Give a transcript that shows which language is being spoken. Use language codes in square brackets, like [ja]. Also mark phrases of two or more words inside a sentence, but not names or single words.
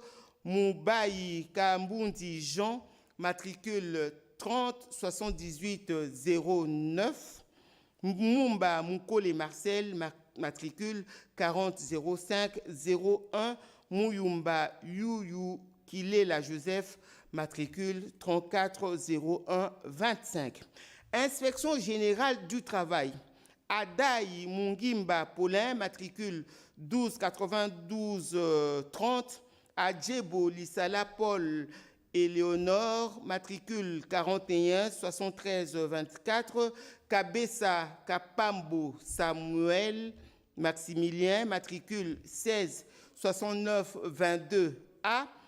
[fr] Moubaï Kambundi Jean, matricule 30 78 09. Mumba Moukole Marcel, matricule 40 05 01. Mouyumba Yuyu Kilela Joseph, matricule 34 01 25. Inspection générale du travail. Adaï Mungimba Paulin, matricule 12 92 30. Adjebo Lissala Paul et Léonore, matricule 41 73 24. Kabessa Kapambo Samuel Maximilien, matricule 16 69 22A.